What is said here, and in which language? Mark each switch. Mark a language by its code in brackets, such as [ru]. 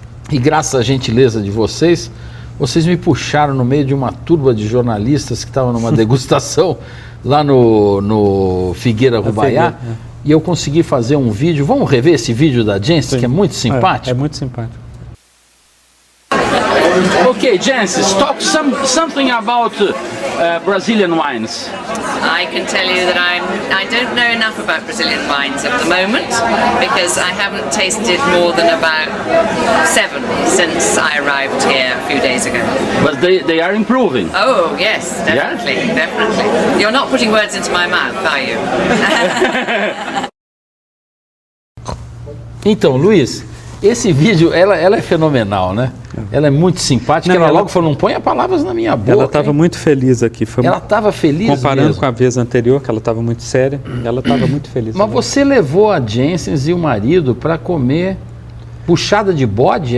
[pt] E graças à gentileza de vocês, vocês me puxaram no meio de uma turba de jornalistas que estavam numa degustação lá no Figueira Rubaiá. E eu consegui fazer um vídeo. Vamos rever esse vídeo da Jancis, que é muito simpático? É muito simpático. [en] Okay, Jancis, talk something about Brazilian wines. I can tell you that I don't know enough about Brazilian wines at the moment because I haven't tasted more than about 7 since I arrived here a few days ago. But they are improving. Oh yes, definitely, definitely. You're not putting words into my mouth, are you? [pt] Então, Luiz, esse vídeo, ela é fenomenal, né? Ela é muito simpática. Ela logo falou, não ponha palavras na minha boca. Ela estava muito feliz aqui. Ela estava feliz comparando mesmo. com a vez anterior, que ela estava muito séria, ela estava muito feliz. Mas você levou a Jancis e o marido para comer puxada de bode?